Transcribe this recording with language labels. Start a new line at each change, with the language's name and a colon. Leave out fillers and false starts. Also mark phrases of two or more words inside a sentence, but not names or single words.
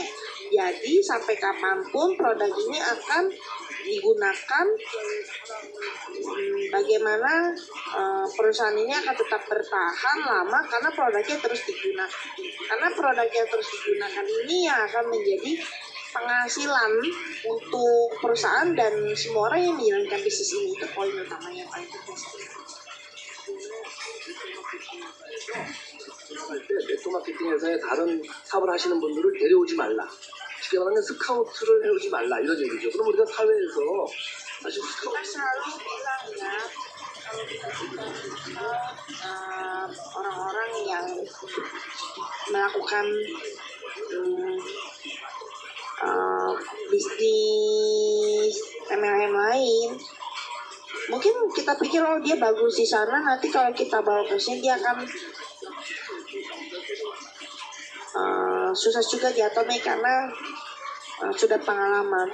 Indonesian: Jadi sampai kapanpun produk ini akan digunakan, bagaimana perusahaan ini akan tetap bertahan lama karena produknya terus digunakan. Karena produknya terus digunakan ini yang akan menjadi penghasilan untuk perusahaan dan semua orang yang menjalankan bisnis ini. Itu poin utamanya yang paling penting.
Korean: 할 때 네트워크 마케팅 회사의 다른 사업을 하시는 분들을 데려오지 말라. 쉽게 말하면 스카우트를 해오지 말라, 이런 얘기죠. 그럼 우리가 사회에서 사실 스카우트
Indonesian: Kita selalu bilang ya, kalau kita orang-orang yang melakukan bisnis MLM lain, mungkin kita pikir oh dia bagus di sana, nanti kalau kita bawa ke sini dia akan susah juga di Atomy karena sudah pengalaman.